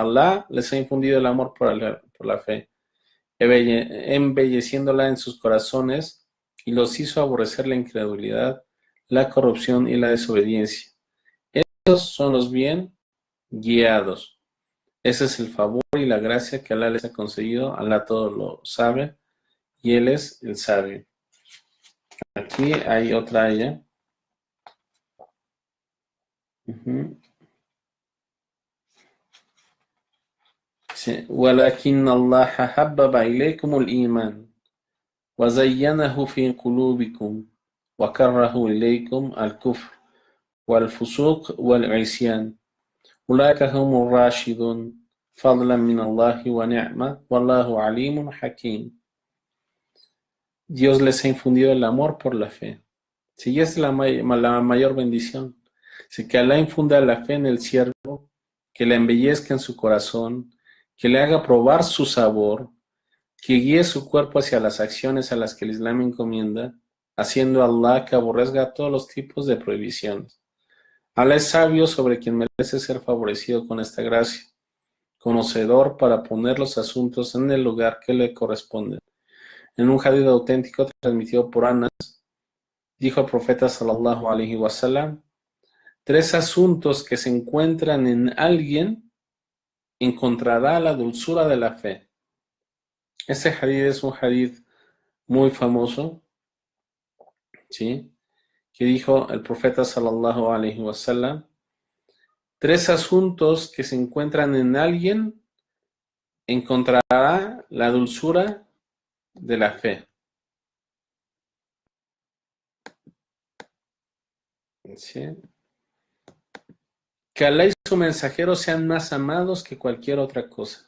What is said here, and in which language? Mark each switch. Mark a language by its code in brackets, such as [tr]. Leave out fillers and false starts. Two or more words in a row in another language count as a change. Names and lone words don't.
[es] Allah les ha infundido el amor por la fe, embelleciéndola en sus corazones y los hizo aborrecer la incredulidad, la corrupción y la desobediencia. Estos son los bien guiados. Ese es el favor y la gracia que Allah les ha concedido. Allah todo lo sabe y Él es el sabio. Aquí hay otra aya. [ar] ولكن الله حبب إليكم الإيمان وزينه في قلوبكم وكره إليكم الكفر والفسوق والعصيان أولئك هم الراشدون فضلا من الله ونعمة والله عليم حكيم. [es] Dios les ha infundido el amor por la fe. Sí, es la mayor bendición. Si que Allah infunda la fe en el siervo, que la embellezca en su corazón, que le haga probar su sabor, que guíe su cuerpo hacia las acciones a las que el Islam encomienda, haciendo a Allah que aborrezca todos los tipos de prohibiciones. Allah es sabio sobre quien merece ser favorecido con esta gracia, conocedor para poner los asuntos en el lugar que le corresponde. En un hadith auténtico transmitido por Anas, dijo el profeta [ar] صلى الله عليه وسلم, [es] 3 asuntos que se encuentran en alguien encontrará la dulzura de la fe. Este hadith es un hadith muy famoso, ¿sí? Que dijo el profeta [ar] صلى الله عليه وسلم, [es] 3 asuntos que se encuentran en alguien encontrará la dulzura de la fe. ¿Sí? Que Allah y su mensajero sean más amados que cualquier otra cosa.